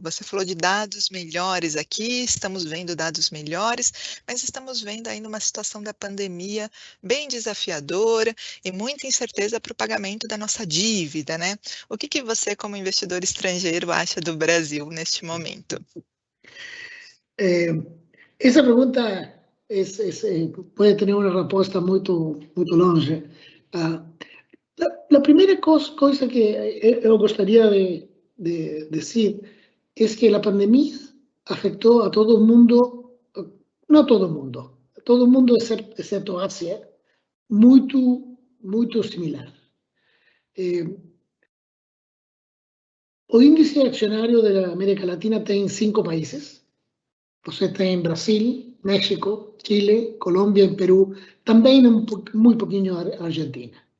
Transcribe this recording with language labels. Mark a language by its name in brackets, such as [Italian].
[Portuguese] Você falou de dados melhores aqui, estamos vendo dados melhores, mas estamos vendo ainda uma situação da pandemia bem desafiadora e muita incerteza para o pagamento da nossa dívida, né? O que você, como investidor estrangeiro, acha do Brasil neste momento? [Spanish] Esa pregunta puede tener una respuesta muy longe. La primera cosa que yo gustaría de decir es que la pandemia afectó a todo el mundo, no todo el mundo, a todo el mundo excepto Asia, muy similar. O índice accionario de la América Latina tiene 5 países. [Portuguese] Você tem Brasil, México, Chile, Colômbia e Peru, também muito pouquinho a Argentina.